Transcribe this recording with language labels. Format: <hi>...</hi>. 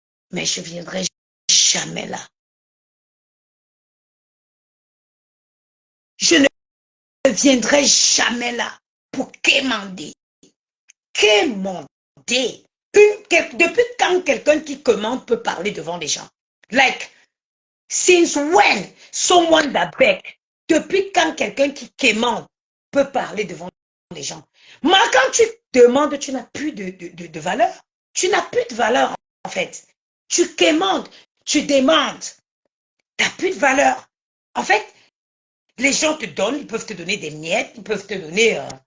<fr>Mais je ne viendrai jamais là. Je ne viendrai jamais là pour quémander. Quémander. Depuis quand quelqu'un qui commande peut parler devant les gens?</fr> <en>Like, since when someone that beg?</en> <fr>Depuis quand quelqu'un qui quémande peut parler devant les gens? Moi, quand tu demandes, tu n'as plus de valeur. Tu n'as plus de valeur, en fait. Tu quémandes, tu demandes. Tu n'as plus de valeur. En fait, les gens te donnent, ils peuvent te donner des miettes, ils peuvent te donner...</fr>